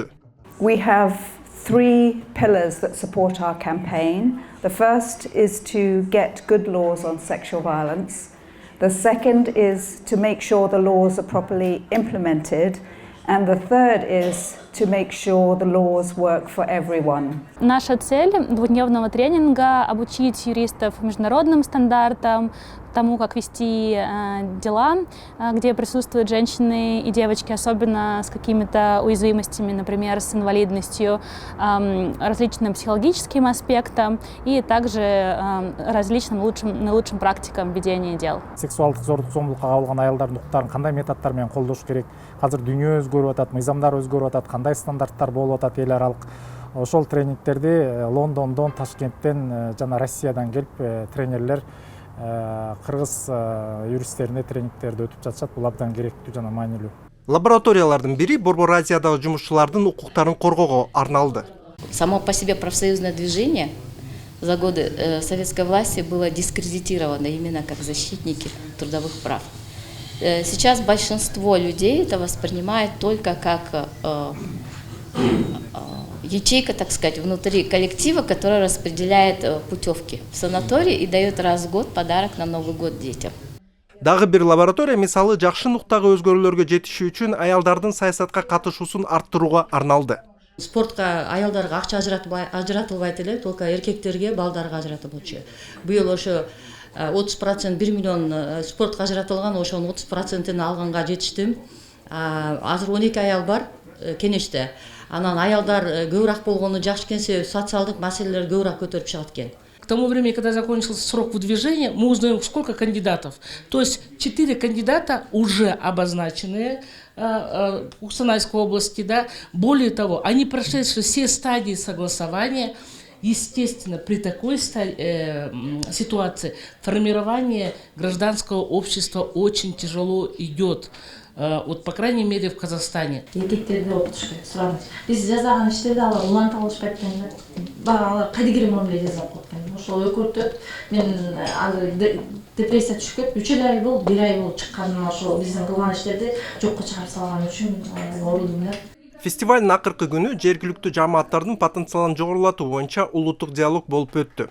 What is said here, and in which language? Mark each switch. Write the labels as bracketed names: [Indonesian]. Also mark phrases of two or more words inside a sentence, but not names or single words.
[English] We have 3 pillars that support our campaign. The first is to get good laws on sexual violence. The second is to make sure the laws are properly implemented. And the third is to make sure the laws work for everyone. [Russian] Наша цель двухдневного тренинга – обучить юристов международным стандартам, тому, как вести дела, где присутствуют женщины и девочки, особенно с какими-то уязвимостями, например, с инвалидностью, различным психологическим аспектам и также различным наилучшим практикам ведения дел. [Kyrgyz] Сексуалдык зордук зомбулукка кабылган аялдардын укуктарын кандай методдор менен колдош керек? Азыр дүйнө өзгөрүп атат, мыйзамдар өзгөрүп атат, кандай стандарттар болуп атат эл аралык? Ошол тренингтерди Лондондон, Ташкенттен жана Россиядан келип тренерлер кыргыз юристтерине тренингтерди өтүп жатышат. Бул абдан керектүү жана маанилүү. Лабораториялардын бири Борбор Азиядагы жумушчулардын укуктарын коргоого арналды. [Russian] Само по себе профсоюзное движение за годы советской власти было дискредитировано именно как защитники трудовых прав. Сейчас большинство людей это воспринимает только как ячейка, так сказать, внутри коллектива, которая распределяет путевки в санаторий и дает раз в год подарок на Новый год детям. [Kyrgyz] Дагы бир лаборатория мисалы жакшы нуктагы өзгөрүүлөргө жетишүү үчүн аялдардын саясатка катышуусун арттырууга арналды. Спортка аялдарга акча ажыратылбайт эле, только эркектерге, балдарга ажыратып болчу. Быйыл ошо 30% 1 миллион спортка ажыратылган, ошонун 30%ын алганга жетиштим. Азыр 12 аял бар кенеште. Анан аялдар көбүрөөк болгону жакшы экен, себеби социалдык маселелер көбүрөөк көтөрүп чыгат экен. [Russian] К тому времени, когда закончился срок выдвижения, мы узнаем, сколько кандидатов. То есть 4 кандидата уже обозначенные в Кустанайской области. Да. Более того, они прошли все стадии согласования. Естественно, при такой ситуации формирование гражданского общества очень тяжело идет. Вот, по крайней мере, в Казахстане. [Kyrgyz] Biz жазаган иштерди алар улантып алышпайт экен. Алар кадигер мамиле жасап коткон. Ошол өкөртөт. Мен азыр депрессия түшүп кетип, 3 ай болду, 1 ай болду чыкканым, ошол биздин кылган иштерди жокко чыгарып салган үчүн оорудум да. Фестивалдын акыркы күнү жергиликтүү жамааттардын потенциалын жогорулатуу боюнча улуттук диалог болуп өттү.